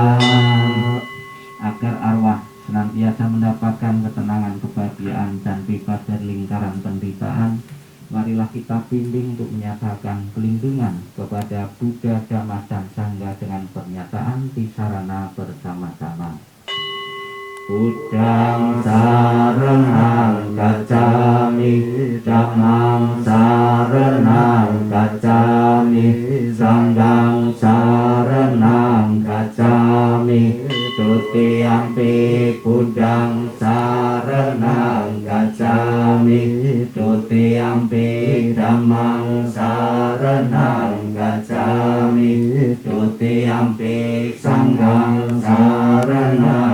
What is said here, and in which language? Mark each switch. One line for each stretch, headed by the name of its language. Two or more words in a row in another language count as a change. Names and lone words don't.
Indonesian: Agar arwah senantiasa mendapatkan ketenangan, kebahagiaan, dan bebas dari lingkaran penderitaan, marilah kita bimbing untuk menyatakan pelindungan kepada Buddha, Dhamma, dan Sangha dengan pernyataan tisarana bersama-sama.
Pali: Buddhang saranang gacchami, Dhammang saranang gacchami, Sanghang saranang gacchami, Tutiyampi Buddhang saranang gacchami, Tutiyampi Dhammang saranang gacchami, Tutiyampi Sanghang saranang